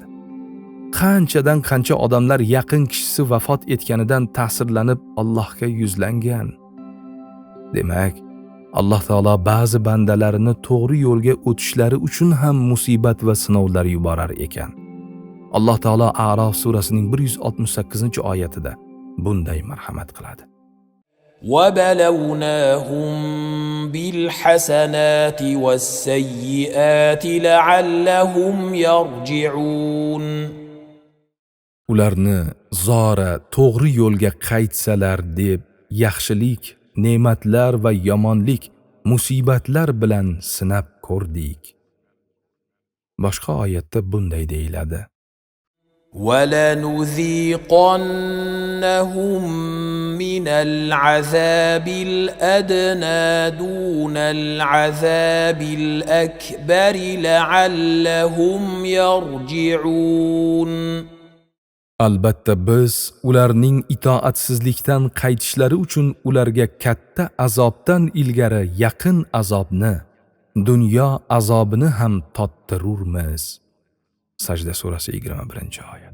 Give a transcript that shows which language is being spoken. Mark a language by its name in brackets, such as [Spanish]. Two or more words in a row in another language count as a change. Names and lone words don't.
[Uzbek] Qanchadan qancha odamlar yaqin kishisi vafot etganidan ta'sirlanib Allohga yuzlangan. Demak, Alloh taolo ba'zi bandalarini to'g'ri yo'lga o'tishlari uchun ham musibat va sinovlar yuborar ekan. Alloh taolo A'rof surasining 168-oyatida bunday marhamat qiladi. [Arabic] وبلوناهم بالحسنات والسيئات لعلهم يرجعون. [Uzbek] ularni zora to'g'ri yo'lga qaytsalar deb yaxshilik, ne'matlar va yomonlik, musibatlar bilan sinab ko'rdik. Boshqa oyatda bunday deyiladi: [Arabic] وَلَنُذِيقَنَّهُم مِّنَ الْعَذَابِ الْأَدْنَىٰ دُونَ الْعَذَابِ الْأَكْبَرِ لَعَلَّهُمْ يَرْجِعُونَ. [Uzbek] Albatta biz ularning itoatsizlikdan qaytishlari uchun ularga katta azobdan ilgari yaqin azobni, dunyo azobini ham tottirurmiz. Sajda surasi 21-oyat.